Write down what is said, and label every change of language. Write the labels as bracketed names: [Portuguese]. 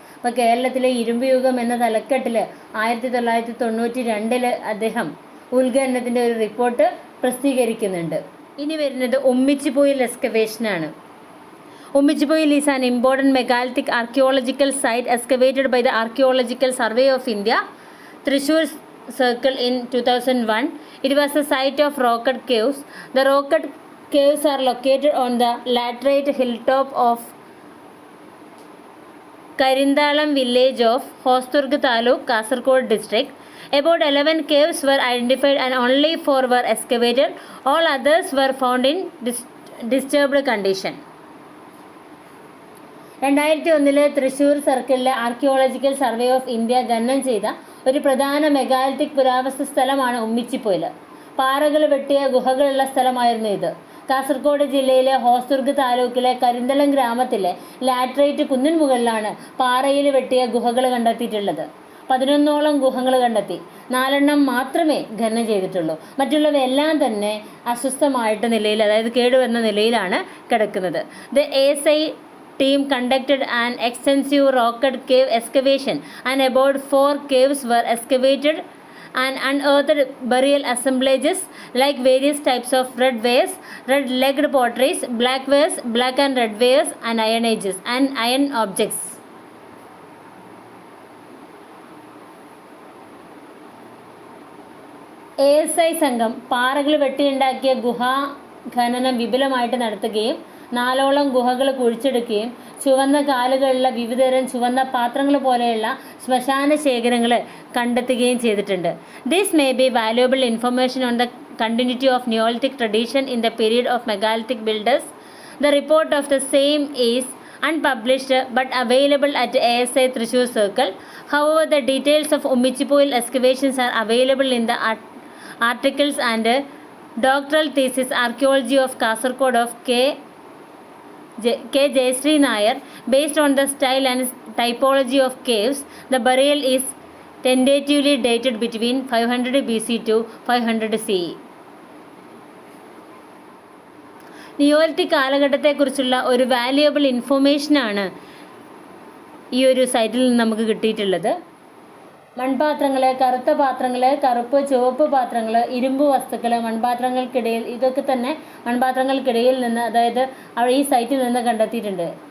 [Malayalam] അപ്പോൾ കേരളത്തിലെ ഇരുമ്പ് യുഗം എന്ന തലക്കെട്ടിൽ 1992 അദ്ദേഹം ഉത്ഖനനത്തിൻ്റെ ഒരു റിപ്പോർട്ട് പ്രസിദ്ധീകരിക്കുന്നുണ്ട്. ഇനി വരുന്നത് ഉമ്മിച്ചിപ്പോയിൽ എക്സ്കവേഷനാണ്. [English] Ummichipoil is an important megalithic archaeological site excavated by the archaeological survey of India, Thrissur circle in 2001. It was a site of rocket caves. The rocket caves are located on the laterite hilltop of Karindalam village of Hosturg Taluk, Kasaragod district. About 11 caves were identified and only 4 were excavated. All others were found in disturbed condition. [Malayalam] 2001 Thrissur സർക്കിളിലെ archaeological survey of India ഖനനം ചെയ്ത ഒരു പ്രധാന megalithic പുരാവസ്തു സ്ഥലമാണ് ഉമ്മിച്ചിപ്പോയിൽ. പാറകൾ വെട്ടിയ ഗുഹകളുള്ള സ്ഥലമായിരുന്നു ഇത്. കാസർഗോഡ് ജില്ലയിലെ ഹോസ്ദുർഗ് താലൂക്കിലെ കരിന്തളം ഗ്രാമത്തിലെ ലാറ്ററൈറ്റ് കുന്നിൻ മുകളിലാണ് പാറയിൽ വെട്ടിയ ഗുഹകൾ കണ്ടെത്തിയിട്ടുള്ളത്. 11ഓളം ഗുഹകൾ കണ്ടെത്തി. 4 മാത്രമേ ഖനനം ചെയ്തിട്ടുള്ളൂ. മറ്റുള്ളവയെല്ലാം തന്നെ അസ്വസ്ഥമായിട്ട് നിലയിൽ, അതായത് കേടുവന്ന നിലയിലാണ് കിടക്കുന്നത്. [English] The ASI team conducted an extensive rocket cave excavation and about 4 caves were excavated and unearthed burial assemblages like various types of red wares, red-legged potteries, black wares, black and red wares, and iron objects. [Malayalam] ASI സംഘം പാറകൾ വെട്ടിയുണ്ടാക്കിയ ഗുഹാ ഖനനം വിപുലമായിട്ട് നടത്തുകയും 4ഓളം ഗുഹകൾ കുഴിച്ചെടുക്കുകയും ചുവന്ന കാലുകളുള്ള വിവിധതരം ചുവന്ന പാത്രങ്ങൾ പോലെയുള്ള ശ്മശാന ശേഖരങ്ങൾ കണ്ടെത്തുകയും ചെയ്തിട്ടുണ്ട്. [English] This may be valuable information on the continuity of Neolithic tradition in the period of megalithic builders. The report of the same is unpublished but available at ASI Thrissur Circle. However, the details of Ummichipoil excavations are available in the articles and Doctoral thesis Archaeology of Kasaragod of K. Jayashree Nair. Based on the style and typology of caves, the burial is tentatively dated between 500 BC to 500 CE. [Malayalam] Neolithic കാലഘട്ടത്തെക്കുറിച്ചുള്ള ഒരു valuable ഇൻഫോർമേഷനാണ് ഈ ഒരു സൈറ്റിൽ നിന്ന് നമുക്ക് കിട്ടിയിട്ടുള്ളത്. മൺപാത്രങ്ങൾ, കറുത്ത പാത്രങ്ങൾ, കറുപ്പ് ചുവപ്പ് പാത്രങ്ങൾ, ഇരുമ്പ് വസ്തുക്കൾ, മൺപാത്രങ്ങൾക്കിടയിൽ, ഇതൊക്കെ തന്നെ മൺപാത്രങ്ങൾക്കിടയിൽ നിന്ന്, അതായത് ഈ സൈറ്റിൽ നിന്ന് കണ്ടെത്തിയിട്ടുണ്ട്.